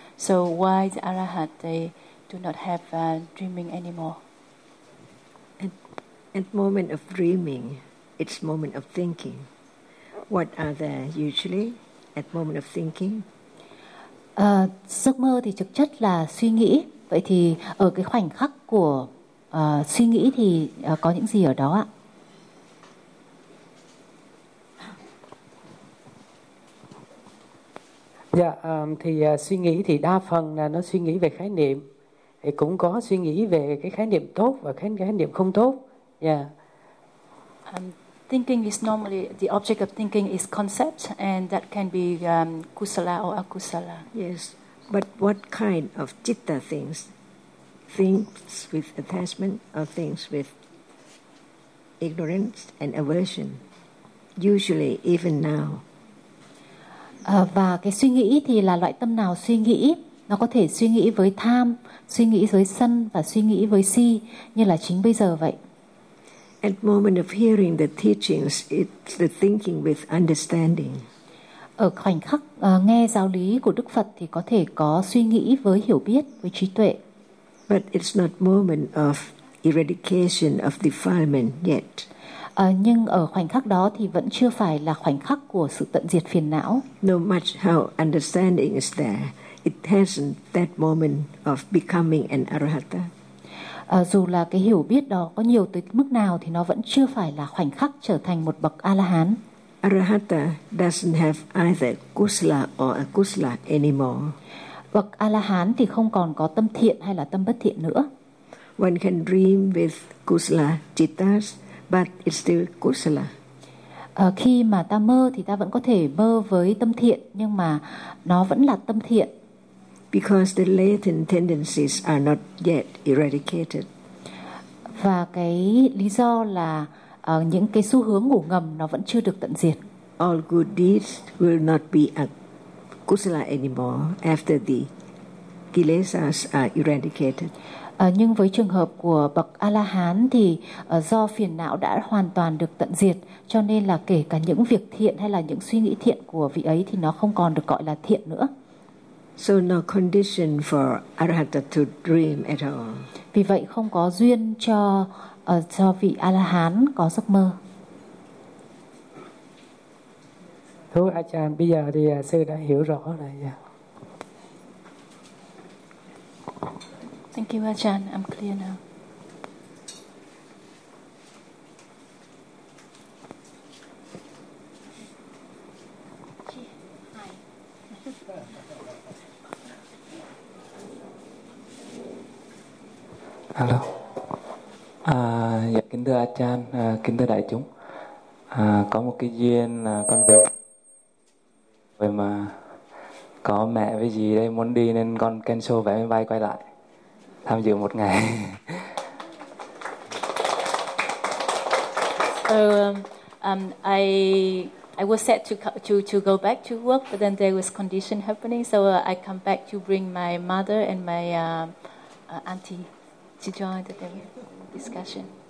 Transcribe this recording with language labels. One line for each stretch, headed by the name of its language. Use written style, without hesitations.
English: So why the Arahant, they do not have dreaming anymore? At moment of dreaming, it's moment of thinking. What are they usually at moment of thinking?
Vietnamese: Giấc mơ thì thực chất là suy nghĩ. Vậy thì ở cái khoảnh khắc của suy nghĩ thì có những gì ở đó ạ? Dạ, thì suy nghĩ thì đa phần là nó suy nghĩ về khái niệm. Thì cũng có suy nghĩ về cái khái niệm tốt và khái niệm không tốt. Dạ.
English: Yeah. Thinking is normally, the object of thinking is concept, and that can be kusala or akusala. Yes, but what kind of citta things? Things with attachment or things with ignorance and aversion? Usually, even now.
Vietnamese: Và cái suy nghĩ thì là loại tâm nào suy nghĩ? Nó có thể suy nghĩ với tham, suy nghĩ với sân và suy nghĩ với si, như là chính bây giờ vậy.
English: At moment of hearing the teachings, it's the thinking with understanding.
Vietnamese: Ở khoảnh khắc nghe giáo lý của Đức Phật thì có thể có suy nghĩ với hiểu biết, với trí tuệ.
English: But it's not moment of eradication of defilement yet.
Vietnamese: Nhưng ở khoảnh khắc đó thì vẫn chưa phải là khoảnh khắc của sự tận diệt phiền não.
English: No matter how understanding is there, it hasn't that moment of becoming an arahata.
Vietnamese: Dù là cái hiểu biết đó có nhiều tới mức nào thì nó vẫn chưa phải là khoảnh khắc trở thành một bậc A-la-hán.
English: Arahata doesn't have either kusala or akusala anymore.
Vietnamese: Bậc A-la-hán thì không còn có tâm thiện hay là tâm bất thiện nữa.
English: One can dream with kusala cittas, but it's still kusala.
Vietnamese: Khi mà ta mơ thì ta vẫn có thể mơ với tâm thiện, nhưng mà nó vẫn là tâm thiện.
English: Because the latent tendencies are not yet eradicated.
Vietnamese: Và cái lý do là những cái xu hướng ngủ ngầm nó vẫn chưa được tận diệt.
English: All good deeds will not be a kusala anymore after the kilesas are eradicated.
Vietnamese: Nhưng với trường hợp của bậc A-la-hán thì do phiền não đã hoàn toàn được tận diệt, cho nên là kể cả những việc thiện hay là những suy nghĩ thiện của vị ấy thì nó không còn được gọi là thiện nữa.
English: So no condition for arahata to dream at all.
Vietnamese: Vì vậy không có duyên cho vị A-la-hán có giấc mơ. Thưa A-chan, bây giờ thì sư đã hiểu rõ rồi.
English: Thank you, A-chan. I'm clear now. Hello.
Vietnamese: Dạ, kính thưa A-chan, kính thưa đại chúng. Có một cái duyên là con về. Vậy mà có mẹ với dì đây muốn đi nên con cancel vé máy bay quay lại tham dự một ngày.
English: So I was set to go back to work, but then there was condition happening, so I come back to bring my mother and my auntie to join the discussion.